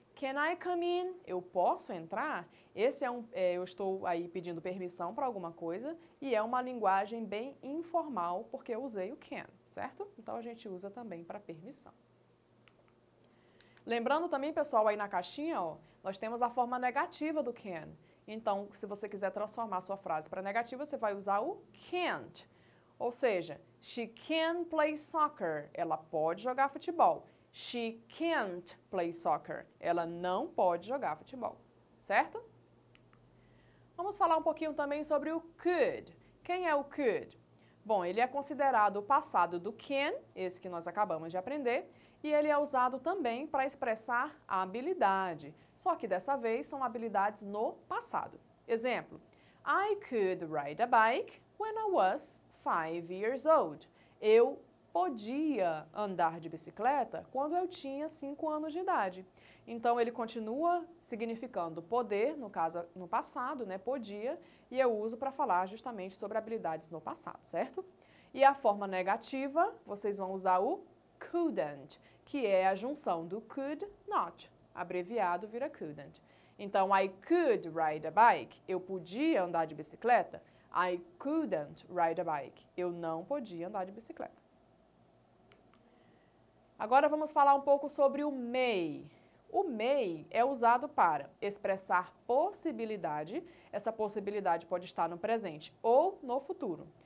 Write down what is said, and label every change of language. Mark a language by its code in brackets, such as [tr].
[en] Can I come in? [pt] Eu posso entrar? Esse eu estou aí pedindo permissão para alguma coisa e é uma linguagem bem informal porque eu usei o can, certo? Então a gente usa também para permissão. Lembrando também, pessoal, aí na caixinha, ó, nós temos a forma negativa do can. Então, se você quiser transformar a sua frase para negativa, você vai usar o can't. Ou seja, [en] she can play soccer. [pt] Ela pode jogar futebol. [en] She can't play soccer. [pt] Ela não pode jogar futebol. Certo? Vamos falar um pouquinho também sobre o could. Quem é o could? Bom, ele é considerado o passado do can, esse que nós acabamos de aprender, e ele é usado também para expressar a habilidade. Só que dessa vez são habilidades no passado. Exemplo, [en] I could ride a bike when I was 5 years old. [pt] Eu podia andar de bicicleta quando eu tinha 5 anos de idade. Então, ele continua significando poder, no caso, no passado, né, podia, e eu uso para falar justamente sobre habilidades no passado, certo? E a forma negativa, vocês vão usar o couldn't, que é a junção do could, not. Abreviado vira couldn't. Então, [en] I could ride a bike. [pt] Eu podia andar de bicicleta. [en] I couldn't ride a bike. [pt] Eu não podia andar de bicicleta. Agora vamos falar um pouco sobre o may. O may é usado para expressar possibilidade. Essa possibilidade pode estar no presente ou no futuro.